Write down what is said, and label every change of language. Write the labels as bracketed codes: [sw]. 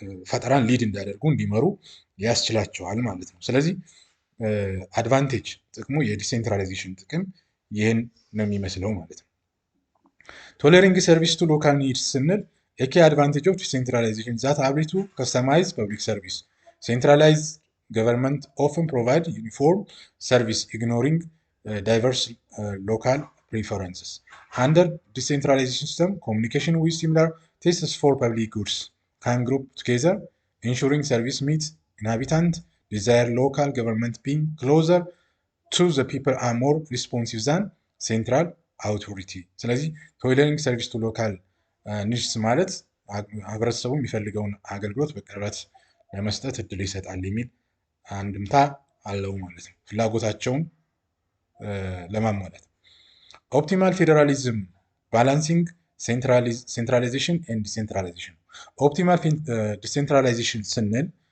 [am] ፈጠራን ሊድ እንዲያደርጉ እንዲመሩ ያስችላቸዋል ማለት ነው። [en] ስለዚህ አድቫንቴጅ ጥቅሙ የዲሴንትራላይዜሽን ጥቅም ይህን ነው የሚመስለው ማለት ነው። ቶለሪንግ ሰርቪስ ቱ ሎካል ኒድስ ስንል ኤኬ አድቫንቴጅ ኦፍ ዲሴንትራላይዜሽን ዛት አቢሊቲ ቱ ከስተማይዝ ፐብሊክ ሰርቪስ ሴንትራላይዝ ገቨርንመንት ኦፍን ፕሮቫይድ ዩኒፎርም ሰርቪስ ኢግኖሪንግ ዳይቨርስ ሎካል preferences. Under decentralized system, communication with similar tastes for public goods can group together, ensuring service meets inhabitant desire. Local government being closer to the people are more responsive than central authority. [am] ስለዚህ [en] ቶይለሪንግ ሰርቪስ ቱ ሎካል ኒድስ [am] ማለት ህብረተሰቡ የሚፈልገውን አገልግሎት በቅርበት ለመስጠት እድል ይሰጣል የሚል አንድምታ አለው ማለት ነው፣ ፍላጎታቸውን ለማሟላት። [en] ኦፕቲማል ፌዴራሊዝም ባላንሲንግ ሴንትራላይዜሽን ኤንድ ዲሴንትራላይዜሽን። [am] ኦፕቲማል ዲሴንትራላይዜሽን ስንል